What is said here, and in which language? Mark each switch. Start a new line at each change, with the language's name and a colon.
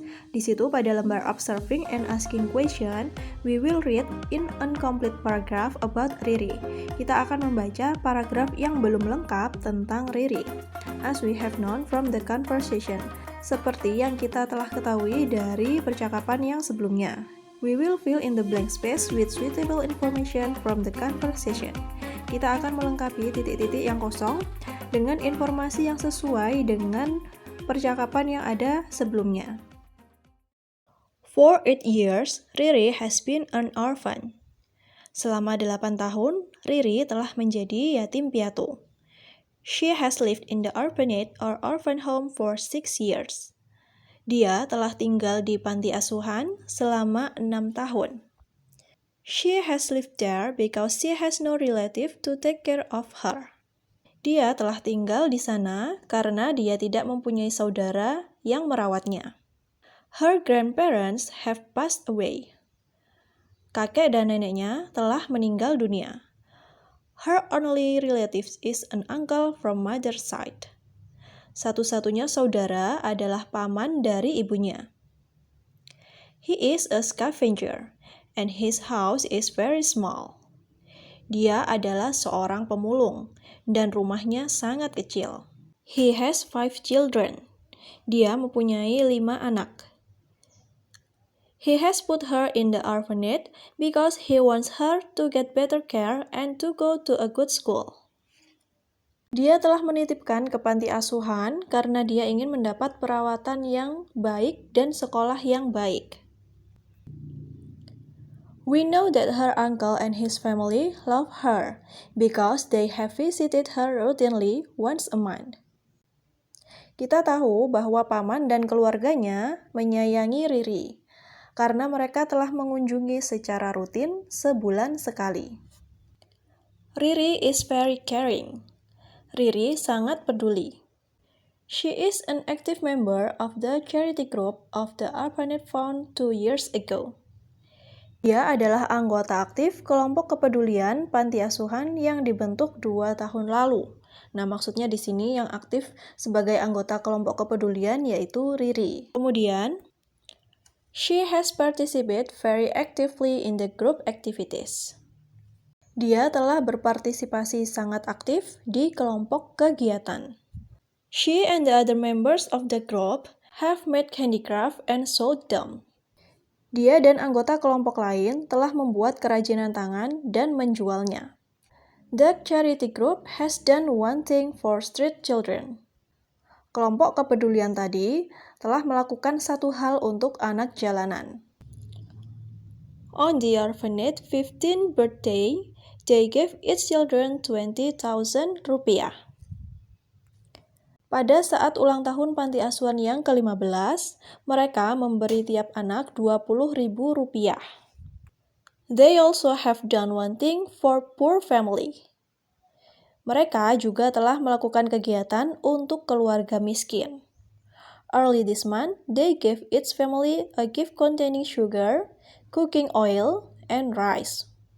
Indonesian: Di situ pada lembar
English: Observing and Asking Question, we will read in incomplete paragraph about Riri.
Indonesian: Kita akan membaca paragraf yang belum lengkap tentang Riri. As we have known from the conversation, seperti yang kita telah ketahui dari percakapan yang sebelumnya.
English: We will fill in the blank space with suitable information from the conversation.
Indonesian: Kita akan melengkapi titik-titik yang kosong dengan informasi yang sesuai dengan percakapan yang ada sebelumnya.
English: For 8 years, Riri has been an orphan.
Indonesian: Selama 8 tahun, Riri telah menjadi yatim piatu.
English: She has lived in the orphanage or orphan home for 6 years.
Indonesian: Dia telah tinggal di panti asuhan selama 6 tahun.
English: She has lived there because she has no relative to take care of her.
Indonesian: Dia telah tinggal di sana karena dia tidak mempunyai saudara yang merawatnya.
English: Her grandparents have passed away.
Indonesian: Kakek dan neneknya telah meninggal dunia.
English: Her only relative is an uncle from mother's side.
Indonesian: Satu-satunya saudara adalah paman dari ibunya.
English: He is a scavenger, and his house is very small.
Indonesian: Dia adalah seorang pemulung, dan rumahnya sangat kecil.
English: He has 5 children.
Indonesian: Dia mempunyai 5 anak.
English: He has put her in the orphanage because he wants her to get better care and to go to a good school.
Indonesian: Dia telah menitipkan ke panti asuhan karena dia ingin mendapat perawatan yang baik dan sekolah yang baik.
English: We know that her uncle and his family love her because they have visited her routinely once a month.
Indonesian: Kita tahu bahwa paman dan keluarganya menyayangi Riri karena mereka telah mengunjungi secara rutin sebulan sekali.
English: Riri is very caring.
Indonesian: Riri sangat peduli.
English: She is an active member of the charity group of the orphanage found 2 years ago.
Indonesian: Dia adalah anggota aktif kelompok kepedulian panti asuhan yang dibentuk 2 tahun lalu. Nah, maksudnya di sini yang aktif sebagai anggota kelompok kepedulian yaitu Riri. Kemudian,
English: she has participated very actively in the group activities.
Indonesian: Dia telah berpartisipasi sangat aktif di kelompok kegiatan.
English: She and the other members of the group have made handicraft and sold them.
Indonesian: Dia dan anggota kelompok lain telah membuat kerajinan tangan dan menjualnya.
English: The charity group has done one thing for street children.
Indonesian: Kelompok kepedulian tadi telah melakukan satu hal untuk anak jalanan.
English: On the orphanage 15th birthday, they gave each children 20,000 rupiah.
Indonesian: Pada saat ulang tahun panti asuhan yang ke-15, mereka memberi tiap anak 20.000 rupiah.
English: They also have done one thing for poor family.
Indonesian: Mereka juga telah melakukan kegiatan untuk keluarga miskin.
English: Early this month, they gave each family a gift containing sugar, cooking oil, and rice.